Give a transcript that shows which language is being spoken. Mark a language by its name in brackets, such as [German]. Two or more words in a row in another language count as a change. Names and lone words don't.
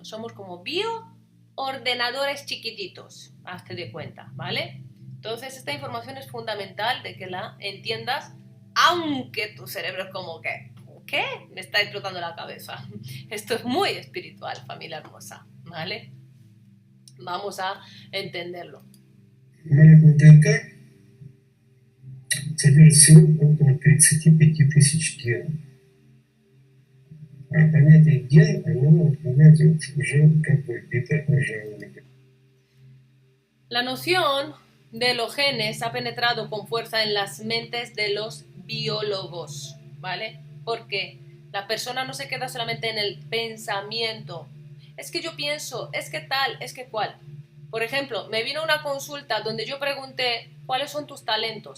[Spanish] Somos como bioordenadores chiquititos, hazte de cuenta, ¿vale? Entonces esta información es fundamental de que la entiendas, aunque tu cerebro es como que, ¿qué? Me está explotando la cabeza. Esto es muy espiritual, familia hermosa, ¿vale? Vamos a entenderlo. [Russian] Молекулы ДНК содержат всего около 35 тысяч генов. А понятие ген, оно отменяет уже как бы битое жалование. [Spanish] La noción de los genes ha penetrado con fuerza en las mentes de los biólogos, ¿vale? Porque la persona no se queda solamente en el pensamiento. Es que yo pienso, es que tal, es que cual. Por ejemplo, me vino una consulta donde yo pregunté, ¿cuáles son tus talentos?